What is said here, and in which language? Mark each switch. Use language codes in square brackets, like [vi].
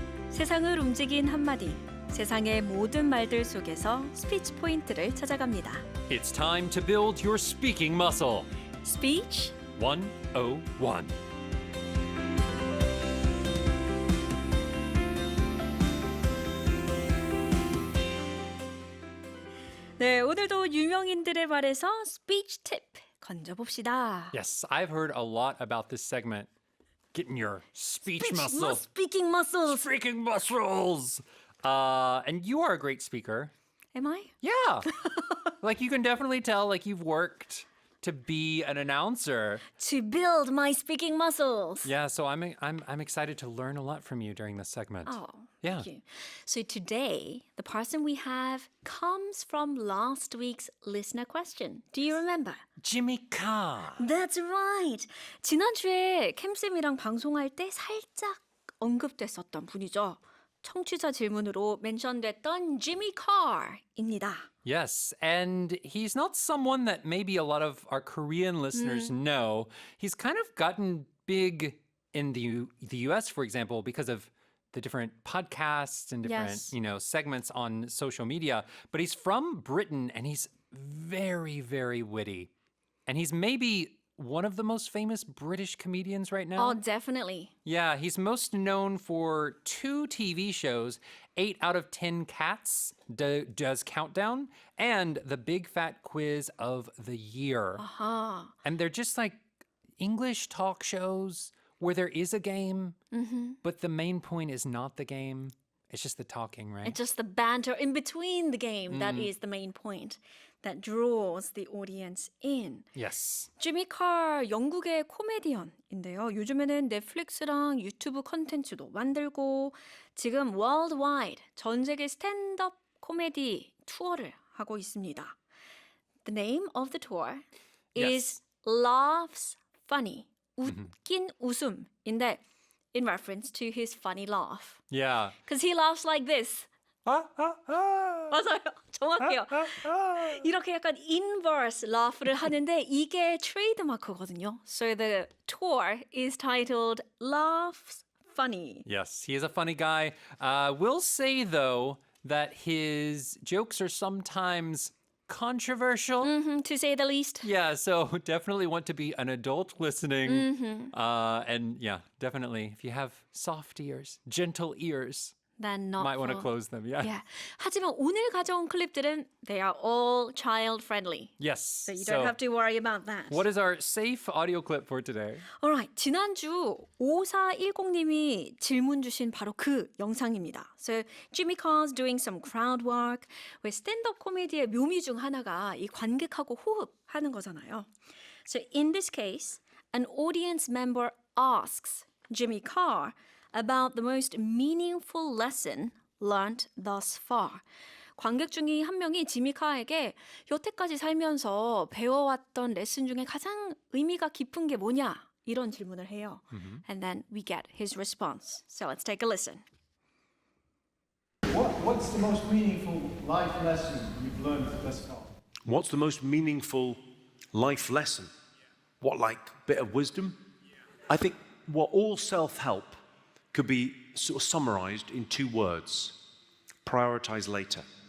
[ko] 세상을 움직인 한마디, 세상의 모든 말들 속에서 스피치 포인트를 찾아갑니다. [en] It's time to build your speaking muscle. Speech 101. [ko] 네, 오늘도 유명인들의 말에서 스피치 팁 건져봅시다. [en] Yes, I've heard a lot about this segment. Getting your speech muscle. Speaking muscles. Speaking muscles. And you are a great speaker. Am I? Yeah. Like you can definitely tell like you've worked to be an announcer. To build my speaking muscles. Yeah, so I'm excited to learn a lot from you during this segment. Oh, Yeah. thank you. So today, the person we have comes from last week's listener question. Do you remember? Jimmy Carr. That's right. [ko] 지난주에 캠쌤이랑 방송할 때 살짝 언급됐었던 분이죠. 청취자 질문으로 멘션됐던 Jimmy Carr입니다. [en] Yes, and he's not someone that maybe a lot of our Korean listeners know. He's kind of gotten big in the US, for example, because of the different podcasts and different, Yes. segments on social media. But he's from Britain and he's very, very witty. And he's maybe one of the most famous British comedians right now. Oh, definitely. Yeah, he's most known for 2 TV shows, 8 out of 10 Cats does Countdown, and the Big Fat Quiz of the Year. Uh-huh. And they're just like English talk shows where there is a game, but the main point is not the game. It's just the talking, right? It's just the banter in between the game that is the main point that draws the audience in. Yes. [ko] 지미 칼 영국의 코미디언인데요. 요즘에는 넷플릭스랑 유튜브 컨텐츠도 만들고 지금 worldwide 전 세계 스탠드업 코미디 투어를 하고 있습니다. [en] The name of the tour is Laughs Funny. [ko] 웃긴 웃음인데 [en] in reference to his funny laugh. Yeah. Because he laughs like this. [ko] 맞아요. 정확해요. 이렇게 약간 [en] inverse laugh [ko] 를 하는데 이게 트레이드마크거든요. [en] So the tour is titled Laughs Funny. Yes, he is a funny guy. We'll say, though, that his jokes are sometimes controversial. To say the least. Yeah, so definitely want to be an adult listening. And yeah, definitely, if you have soft ears, gentle ears, Then not might want to for- close them. Yeah. Yeah. [ko] 하지만 오늘 가져온 클립들은 [en] they are all child friendly. Yes. So you don't have to worry about that. What is our safe audio clip for today? [ko] Alright, 지난주 5410님이 질문 주신 바로 그 영상입니다. [en] So Jimmy Carr's doing some crowd work. [ko] 왜 스탠드업 코미디의 묘미 중 하나가 이 관객하고 호흡하는 거잖아요. [en] So in this case, an audience member asks Jimmy Carr about the most meaningful lesson learned thus far. [ko] 관객 중에 한 명이 지미 카에게 여태까지 살면서 배워왔던 레슨 중에 가장 의미가 깊은 게 뭐냐? 이런 질문을 해요. [en] And then we get his response. So let's take a listen. What's the most meaningful life lesson you've learned thus far? What's the most meaningful life lesson? What, like bit of wisdom? I think what all self-help could be sort of summarized in 2 words. Prioritize later.